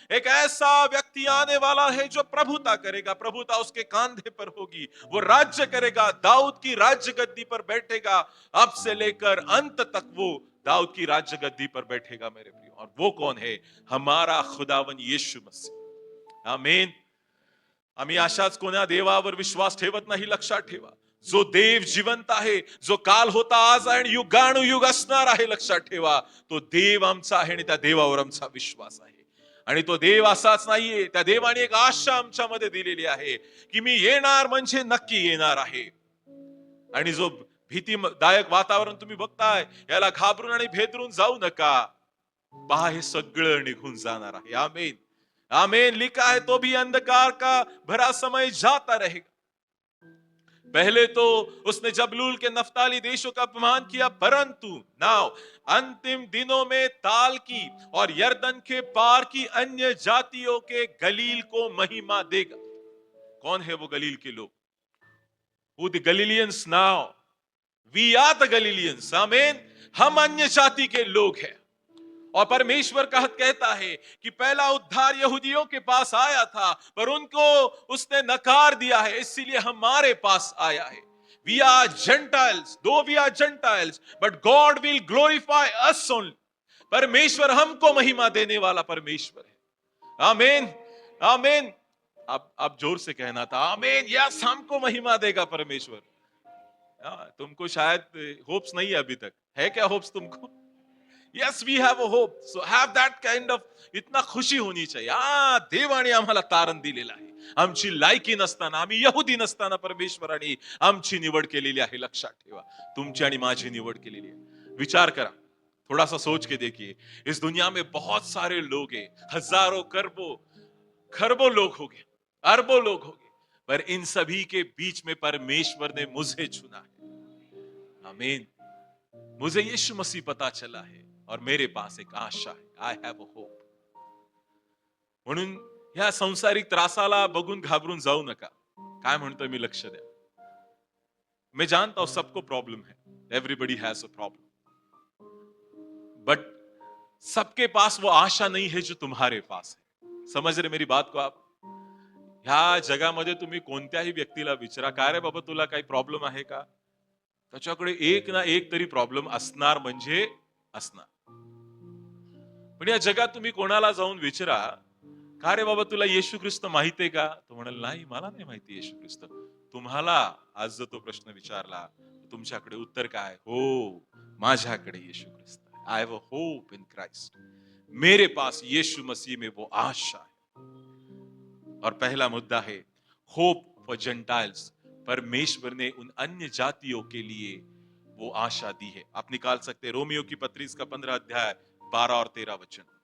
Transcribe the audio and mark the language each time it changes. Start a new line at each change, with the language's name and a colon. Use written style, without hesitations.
Hindi: एक ऐसा व्यक्ति आने वाला है जो प्रभुता करेगा, प्रभुता उसके कांधे पर होगी। वो राज्य करेगा, दाऊद की राज्य गद्दी पर बैठेगा। अब से लेकर अंत तक वो दाऊद की राज्य गद्दी पर बैठेगा मेरे प्रियो। और वो कौन है? हमारा खुदावन यीशु मसीह। आमीन।
Marathi: आम्ही अशाच कोण्या देवावर विश्वास ठेवत नाही, लक्षात ठेवा। जो देव जिवंत आहे, जो काल होता, आज आहे आणि युगानुयुग असणार आहे, लक्षात ठेवा। तो देव आमचा आहे आणि त्या देवावर आमचा विश्वास आहे। आणि तो देव असाच नाहीये, त्या देवाने एक आशा आमच्यामध्ये दिलेली आहे की मी येणार म्हणजे नक्की येणार आहे। आणि जो भीतीदायक वातावरण तुम्ही बघताय, याला घाबरून आणि भेदरून जाऊ नका। पहा, हे सगळं निघून जाणार आहे। आमीन, आमीन।
Hindi: लिखा है तो भी अंधकार का भरा समय जाता रहेगा। पहले तो उसने जबलूल के नफ्ताली देशों का अपमान किया, परंतु नाउ अंतिम दिनों में ताल की और यरदन के पार की अन्य जातियों के गलील को महिमा देगा। कौन है वो गलील के लोग?
English: Who the Galileans now? We are the Galileans.
Hindi: आमीन। हम अन्य जाति के लोग हैं। और परमेश्वर का कहता है कि पहला उद्धार यहूदियों के पास आया था, पर उनको उसने नकार दिया है, इसीलिए हमारे पास आया है।
English: We are Gentiles, though we are Gentiles, but God will glorify us only.
Hindi: परमेश्वर हमको महिमा देने वाला परमेश्वर है। आमीन, आमीन। अब जोर से कहना था, आमीन। यस, हमको महिमा देगा परमेश्वर। तुमको शायद होप्स नहीं है अभी तक, है क्या होप्स तुमको?
English: Yes, we have a hope. So have that kind of,
Hindi: इतना खुशी होनी चाहिए।
Marathi: देवाने आम्हाला तारण दिलेला आहे। आमची लायकी नसताना, आम्ही यहुदी नसताना परमेश्वराने आमची निवड केलेली आहे। लक्षात ठेवा, तुमची आणि माझी निवड केलेली आहे। विचार करा,
Hindi: थोड़ा सा सोच के देखिए। इस दुनिया में बहुत सारे लोग हैं, हजारों खरबों लोग हो गए, अरबों लोग हो गए, पर इन सभी के बीच में परमेश्वर ने मुझे चुना है। आमीन। मुझे यीशु मसीह पता चला है और मेरे पास एक आशा है।
English: I have a hope.
Marathi: म्हणून ह्या संसारिक त्रासाला बघून घाबरून जाऊ नका। काय म्हणतोय मी, लक्ष द्या।
Hindi: मैं जानता हूं सबको प्रॉब्लम है,
English: everybody has a problem, but
Hindi: सबके पास वो आशा नहीं है जो तुम्हारे पास है. समझ रहे मेरी बात को आप?
Marathi: ह्या जगामध्ये तुम्ही कोणत्याही व्यक्तीला विचारा, काय रे बाबा तुला काही प्रॉब्लेम आहे का? त्याच्याकडे एक ना एक तरी प्रॉब्लेम असणार म्हणजे असणार. पण या जगात तुम्ही कोणाला जाऊन विचारा, का रे बाबा तुला येशू ख्रिस्त माहित आहे का? तो म्हणाल नाही, मला नाही माहिती येशू ख्रिस्त. तुम्हाला आज जर तो प्रश्न विचारला, तुमच्याकडे उत्तर काय? हो, माझ्याकडे येशू ख्रिस्त है.
English: I have a hope in Christ.
Hindi: मेरे पास यीशु मसीह में वो आशा है. और पहला मुद्दा है
English: Hope for gentiles.
Hindi: परमेश्वर ने उन अन्य जातियों के लिए वो आशा दी है. आप निकाल सकते हैं रोमियो की पत्री का 15 अध्याय 12 और 13 वचन.